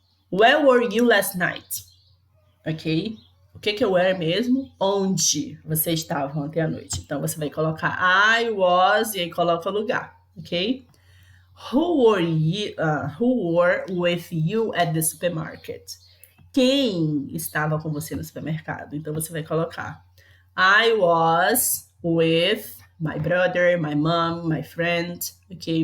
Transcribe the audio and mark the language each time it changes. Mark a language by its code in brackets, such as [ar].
[en] Where were you last night? [pt] Ok? O que é where mesmo? Onde você estava ontem à noite. Então, você vai colocar [en] I was [pt] e aí coloca o lugar. Ok? [en] Who were with you at the supermarket? [pt] Quem estava com você no supermercado? Então, você vai colocar [en] I was with my brother, my mom, my friend, [pt] ok?